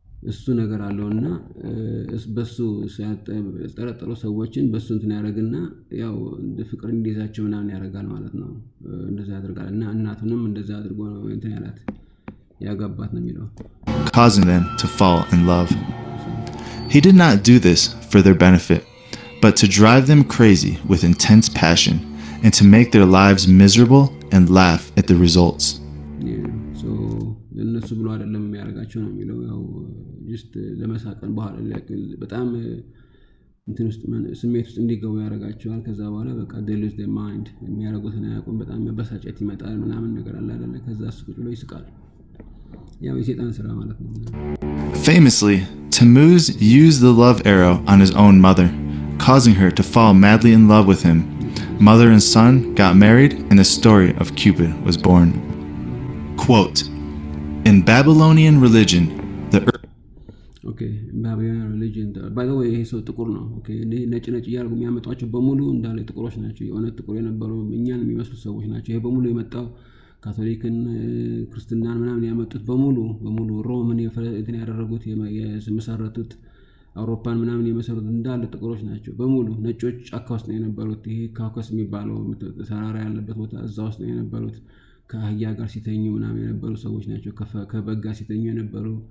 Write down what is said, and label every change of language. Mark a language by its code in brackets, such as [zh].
[am] እሱ ነገር አለውና በሱ ያልጠረጠሩ ሰዎችን በሱ እንትን ያደርግና ያው ፍቅር እንዲይዛቸው ምናምን ያደርጋል ማለት ነው። እንደዛ ያደርጋል እና እናቱንም እንደዛ አድርጎ ነው እንትን ያላት ያጋባት ነው የሚለው። [en] Causing them to fall in love. He did not do this for their benefit, but to drive them crazy with intense passion and to make their lives miserable and laugh at the results. [am] So ለነሱ ብሎ አይደለም የሚያደርጋቸው ነው የሚለው። ያው ጀስት ለመሳቀን በኋላ በጣም እንትን ውስጥ ስሜት ውስጥ እንዲገቡ ያደርጋቸዋል። ከዛ በኋላ በቃ [en] they lose their mind [am] የሚያደርጉትን አያውቁም። በጣም መበሳጨት ይመጣል ምናምን ነገር አለ አይደለ? ከዛ እሱ ቁጭ ብሎ ይስቃል። ያው የሰይጣን ስራ ማለት ነው። [en] Famously, Tammuz used the love arrow on his own mother, causing her to fall madly in love with him. Mother and son got married, and the story of Cupid was born. Quote, in Babylonian religion, the Babylonian religion, by the way, [am] ይሄ ሰው ጥቁር ነው። ነጭ እያደረጉ የሚያመጧቸው በሙሉ እንዳለ ጥቁሮች ናቸው። የሆነ ጥቁር የነበሩ እኛን የሚመስሉ ሰዎች ናቸው። ይሄ በሙሉ የመጣው ካቶሊክን ክርስትናን ምናምን ያመጡት በሙሉ ሮምን እንትን ያደረጉት የመሰረቱት አውሮፓን ምናምን የመሰረቱት እንዳለ ጥቁሮች ናቸው በሙሉ። ነጮች ጫካ ውስጥ ነው የነበሩት። ይሄ ካውከስ የሚባለው ተራራ ያለበት ቦታ እዛ ውስጥ ነው የነበሩት። ከአህያ ጋር ሲተኙ ምናምን የነበሩ ሰዎች ናቸው። ከበግ ጋር ሲተኙ የነበሩ